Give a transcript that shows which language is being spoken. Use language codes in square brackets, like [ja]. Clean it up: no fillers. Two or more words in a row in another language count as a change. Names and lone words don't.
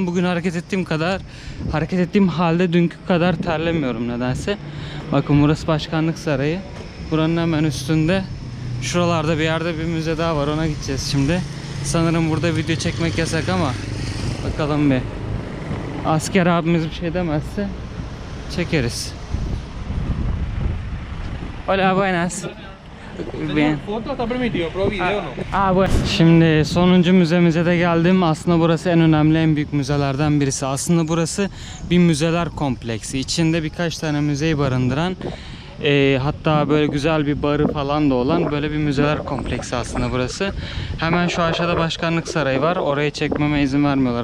[tr] Bugün hareket ettiğim halde dünkü kadar terlemiyorum nedense. Bakın burası Başkanlık Sarayı. Buranın hemen üstünde, şuralarda bir yerde bir müze daha var, ona gideceğiz şimdi. Sanırım burada video çekmek yasak ama bakalım bir. Asker abimiz bir şey demezse çekeriz. [es] Hola, buenas. Bien. Foto está permitido, pero video no. Bueno. [tr] Şimdi sonuncu müzemize de geldim. Aslında burası en önemli, en büyük müzelerden birisi. Aslında burası bir müzeler kompleksi. İçinde birkaç tane müzeyi barındıran, hatta böyle güzel bir barı falan da olan böyle bir müzeler kompleksi aslında burası. Hemen şu aşağıda Başkanlık Sarayı var. Orayı çekmeme izin vermiyorlar.